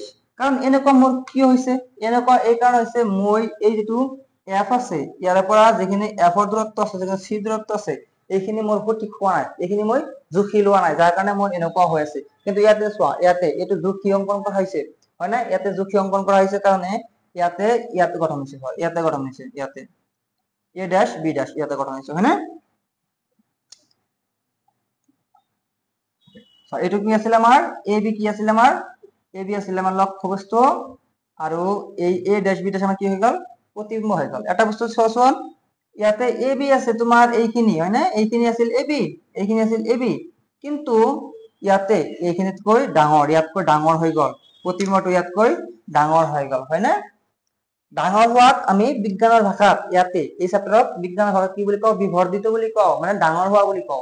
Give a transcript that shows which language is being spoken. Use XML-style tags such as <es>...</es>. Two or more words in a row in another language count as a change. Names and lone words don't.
<as>কাৰণ এনেকুৱা মোৰ কি হৈছে, এনেকুৱা এই কাৰণ হৈছে, মই এই যিটো এফ আছে, ইয়াৰ পৰা যিখিনি এফৰ দূৰত্ব আছে, যিখিনি চি দূৰত্ব আছে, এইখিনি মোৰ সঠিক হোৱা নাই, এইখিনি মই জুখি লোৱা নাই, যাৰ কাৰণে মোৰ এনেকুৱা হৈ আছে। কিন্তু ইয়াতে চোৱা, ইয়াতে এইটো জুখি অংকন কৰা হৈছে, হয় নে, ইয়াতে জুখি অংকন কৰা হৈছে কাৰণে ইয়াতে গঠন হৈছে, হয়, ইয়াতে গঠন হৈছে, ইয়াতে</as> <en>A dash B dash</en> <as>ইয়াতে গঠন হৈছে, হয় নে? এইটো কি আছিল আমাৰ, এ বি কি আছিল আমাৰ, এ বি আছিল আমাৰ লক্ষ্যবস্তু, আৰু এই</as> <en>A dash B dash</en> <as>আমাৰ কি হৈ গল, প্ৰতিবিম্ব হৈ গল। এটা বস্তু চোৱাচোন, ইয়াতে এ বি আছে তোমাৰ এইখিনি, হয় নে, এইখিনি আছিল এ বি, এইখিনি আছিল এ বি, কিন্তু ইয়াতে এইখিনিতকৈ ডাঙৰ, ইয়াতকৈ ডাঙৰ হৈ গল, প্ৰতিবিম্বটো ইয়াতকৈ ডাঙৰ হৈ গল, হয় নে? ডাঙৰ হোৱাক আমি বিজ্ঞানৰ ভাষাত, ইয়াতে এই চেপ্টাৰত বিজ্ঞানৰ ভাষাত কি বুলি কওঁ, বিবৰ্ধিত বুলি কওঁ, মানে ডাঙৰ হোৱা বুলি কওঁ।</as>